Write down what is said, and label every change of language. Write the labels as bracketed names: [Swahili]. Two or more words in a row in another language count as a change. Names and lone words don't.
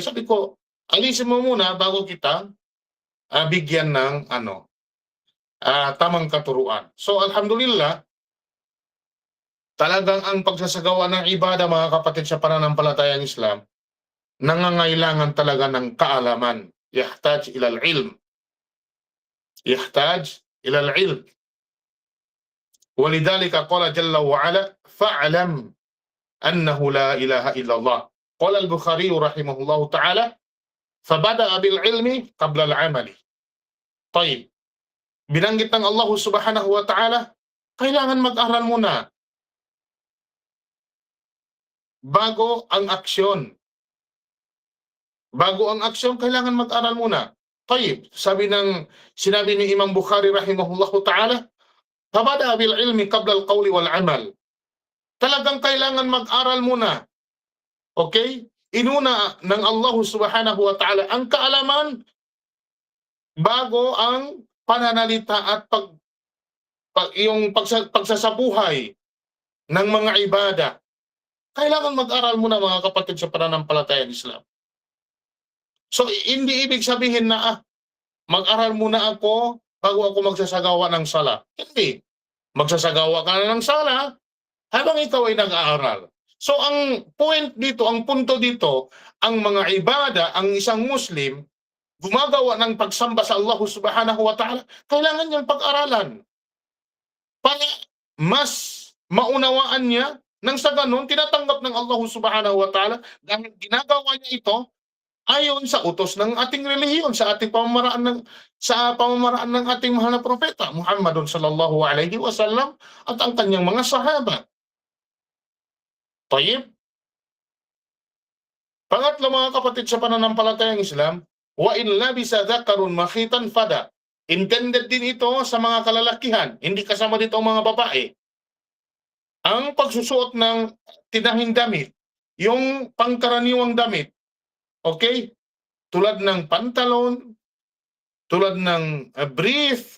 [Filipino] Sabi ko, "Alisin mo muna bago kita bigyan ng tamang katuruan." So alhamdulillah, talagang ang pagsasagawa ng ibada, mga kapatid, sa pananampalatayang Islam, nangangailangan talaga ng kaalaman. [Arabic] يحتاج إلى العلم. يحتاج إلى العلم. ولذلك قال جل وعلا، فاعلم أنه لا إله إلا الله. قال البخاري رحمه الله تعالى، فبدأ بالعلم قبل العمل. [Filipino] Tayyib. Binanggit ng Allah [Arabic] سبحانه وتعالى, [Filipino] kailangan mag-aral muna bago ang aksyon. Bago ang aksyon, kailangan mag-aral muna. Tayyib, sinabi ni Imam Bukhari [Arabic] رحمه الله تعالى، فبدأ بالعلم قبل القول والعمل. [Filipino] Talagang kailangan mag-aral muna. Okay? Inuna ng Allah [Arabic] سبحانه وتعالى [Filipino] ang kaalaman bago ang pananalita at yung pagsasabuhay ng mga ibada. Kailangan mag-aral muna, mga kapatid, sa pananampalatayang Islam. So hindi ibig sabihin na mag-aral muna ako bago ako magsasagawa ng sala. Hindi. Magsasagawa ka na ng sala habang ikaw ay nag-aaral. So ang punto dito, ang mga ibada, ang isang Muslim gumagawa ng pagsamba sa Allah [Arabic] سبحانه وتعالى, [Filipino] kailangan niyang pag-aralan para mas maunawaan niya, nang sa ganun tinatanggap ng Allah [Arabic] سبحانه وتعالى [Filipino] dahil ginagawa niya ito ayon sa utos ng ating relihiyon, sa pamamaraan ng ating mahal na propeta Muhammadun [Arabic] صلى الله عليه وسلم [Filipino] at ang kanyang mga sahaba. Tayyib. Pangatlo, mga kapatid, sa pananampalatayang Islam, [Arabic] وإن لبس ذكر مخيطا فدى. [Filipino] Intended din ito sa mga kalalakihan, hindi kasama dito ang mga babae. Ang pagsusuot ng tinahing damit, yung pangkaraniwang damit, okay? Tulad ng pantalon, tulad ng brief.